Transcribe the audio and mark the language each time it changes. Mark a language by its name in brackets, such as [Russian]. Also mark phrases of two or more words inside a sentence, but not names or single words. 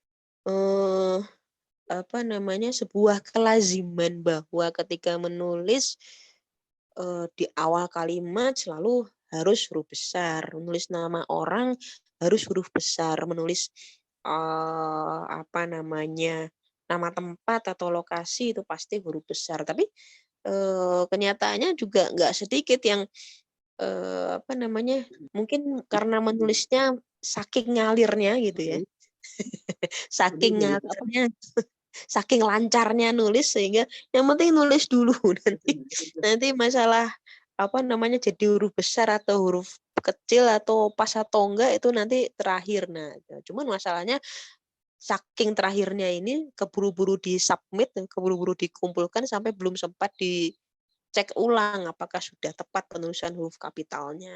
[Indonesian] Sebuah kelaziman bahwa ketika menulis di awal kalimat selalu harus huruf besar, menulis nama orang harus huruf besar, menulis nama tempat atau lokasi itu pasti huruf besar. Tapi kenyataannya juga nggak sedikit yang mungkin karena menulisnya saking ngalirnya gitu ya, saking ngalirnya, saking lancarnya nulis sehingga yang penting nulis dulu nanti masalah jadi huruf besar atau huruf kecil atau pas atau enggak itu nanti terakhir. Nah, cuman masalahnya saking terakhirnya ini keburu-buru di-submit dan keburu-buru dikumpulkan sampai belum sempat dicek ulang apakah sudah tepat penulisan huruf kapitalnya.